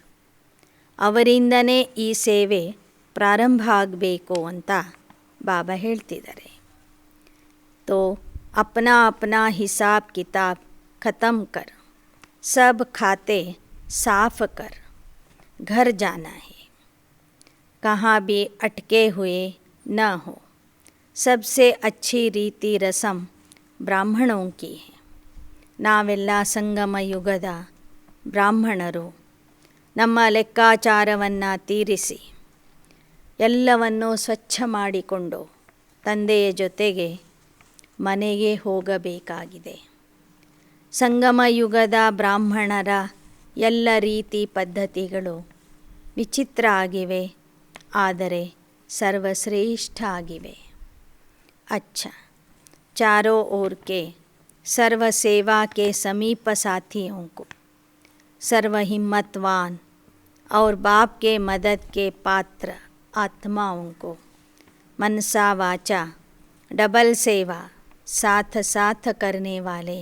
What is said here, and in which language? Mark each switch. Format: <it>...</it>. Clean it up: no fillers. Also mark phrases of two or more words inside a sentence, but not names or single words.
<kn>ಅವರಿಂದನೇ ಈ ಸೇವೆ ಪ್ರಾರಂಭ ಆಗಬೇಕು ಅಂತ ಬಾಬಾ ಹೇಳ್ತಿದ್ದಾರೆ.</kn> <hi>तो अपना अपना हिसाब किताब खतम कर, सब खाते साफ कर, घर जाना है, ಕहाँ भी अटके हुए न हो. सबसे अच्छी रीति रसम ब्राह्मणों की है.</hi> <kn>ನಾವೆಲ್ಲ ಸಂಗಮ ಯುಗದ ಬ್ರಾಹ್ಮಣರು. ನಮ್ಮ ಲೆಕ್ಕಾಚಾರವನ್ನು ತೀರಿಸಿ ಎಲ್ಲವನ್ನೂ ಸ್ವಚ್ಛ ಮಾಡಿಕೊಂಡು ತಂದೆಯ ಜೊತೆಗೆ ಮನೆಗೆ ಹೋಗಬೇಕಾಗಿದೆ. ಸಂಗಮ ಯುಗದ ಬ್ರಾಹ್ಮಣರ ಎಲ್ಲ ರೀತಿ ಪದ್ಧತಿಗಳು ವಿಚಿತ್ರ ಆಗಿವೆ, ಆದರೆ ಸರ್ವಶ್ರೇಷ್ಠ ಆಗಿವೆ.</kn> <hi>अच्छा, चारों ओर के सर्व सेवा के समीप साथियों को, सर्व हिम्मतवान और बाप के मदद के पात्र आत्माओं को, मनसा वाचा डबल सेवा साथ साथ करने वाले</hi>